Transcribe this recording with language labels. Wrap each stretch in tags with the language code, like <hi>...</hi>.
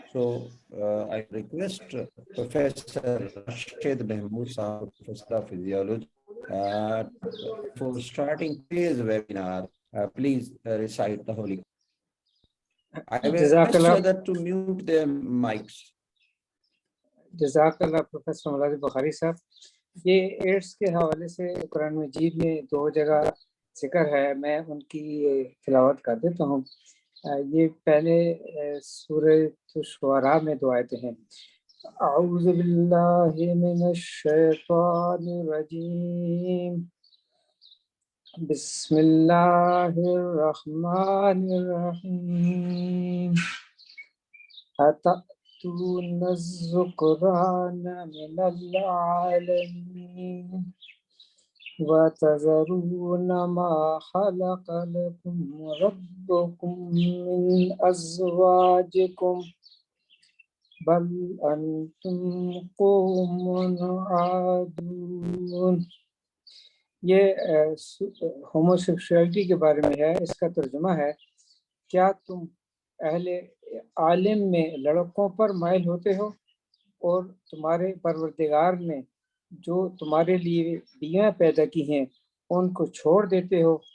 <en>So I request Professor Rashid Mahmood Sahab, Professor of Physiology, uh, for starting today's webinar, please recite the Holy. I will request that to mute their mics.</en> <ur>جزاک اللہ professor مولانا بخاری صاحب. یہ ads کے حوالے سے قرآن مجید میں 2 جگہ ذکر ہے، میں ان کی تلاوت کر دیتا ہوں. یہ پہلے سورہ شعراء میں 2 آیتیں ہیں.</ur> <ar>اعوذ باللہ من الشیطان الرجیم، بسم اللہ الرحمن الرحیم. أتأتون الذكران من العالمين وتذرون ما خلق لكم ربكم من أزواجكم بل أنتم قوم عادون.</ar> <ur>یہ ہوموسیکشولیٹی کے بارے میں ہے. اس کا ترجمہ ہے، کیا تم اہل عالم میں لڑکوں پر مائل ہوتے ہو اور تمہارے پروردگار نے جو تمہارے لیے بیویاں پیدا کی ہیں ان کو چھوڑ دیتے ہو.</ur>